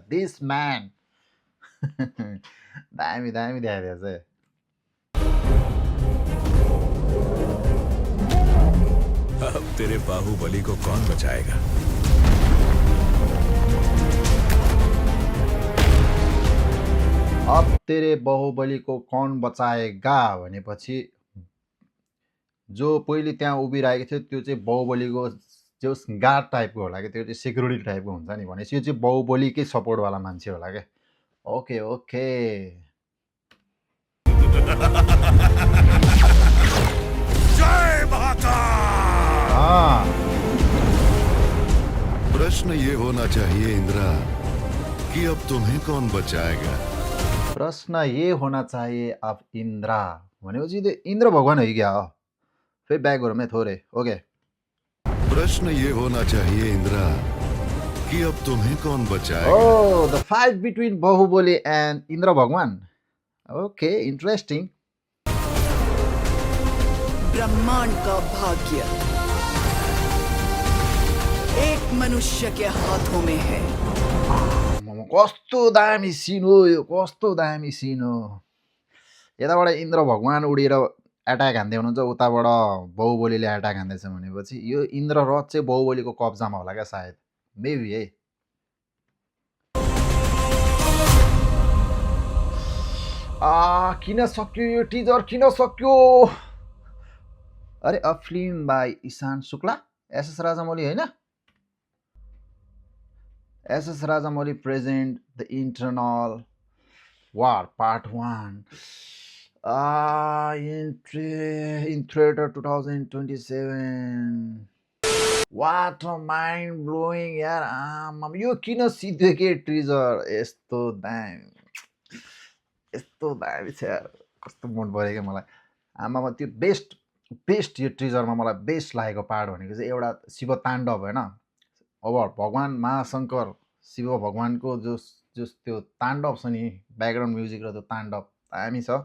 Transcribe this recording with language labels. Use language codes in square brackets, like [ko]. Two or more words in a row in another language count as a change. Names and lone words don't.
[en] this man [ne] दामी दामी देखाइदिएछ है। [hi] अब तेरे बाहुबली को कौन बचाएगा? अब तेरे बाहुबली को कौन बचाएगा [ne] भनेपछि जो पहिले त्यहाँ उभिरहेको थियो त्यो चाहिँ बाहुबलीको जो गार्ड टाइपको होला कि, त्यो चाहिँ सेक्युरिटी टाइपको हुन्छ नि। भनेपछि यो चाहिँ बाहुबलीकै सपोर्टवाला मान्छे होला क्या। [en] okay okay [hi] जय महाकाल। प्रश्न ये होना चाहिए इंद्रा कि अब तुम्हें कौन बचाएगा। प्रश्न ये होना चाहिए अब इन्द्रा [ne] भनेपछि त्यो इन्द्र भगवान हो कि क्या हो। फिर बैक गरौँ है थोरै। ओके [hi] प्रश्न ये होना चाहिए इंद्रा कि अब तुम्हें कौन बचाएगा। [en] Oh, the fight between Bahubali and Indra Bhagwan. Okay, interesting. [hi] ब्रह्मांड का भाग्य एक मनुष्य के हाथों में है। [ne] कस्तो दामी सिन हो यो, कस्तो दामी सिन हो। यताबाट इन्द्र भगवान उडेर एट्याक हान्दै हुनुहुन्छ, उताबाट बाहुबलीले एट्याक हान्दैछ भनेपछि यो इन्द्र रथ चाहिँ बाहुबलीको कब्जामा होला क्या सायद। मेबी है। किन सक्यो यो टिजर, किन सक्यो? [en] अरे a film by ईशान शुक्ला, एसएस राजामौली होइन? SS Rajamouli present the internal war part 1 in theater 2027. What a mind blowing [ne] यार, यो किन सिधै के टिजर यस्तो दामी छ यार, कस्तो मन पऱ्यो क्या मलाई। आमामा त्यो बेस्ट यो टिजरमा मलाई बेस्ट लागेको पार्ट भनेको चाहिँ एउटा शिव ताण्डव होइन, अब भगवान् महाशङ्कर शिव भगवानको जो त्यो ताण्डव छ नि, [en] background music [ne] र त्यो ताण्डव दामी छ।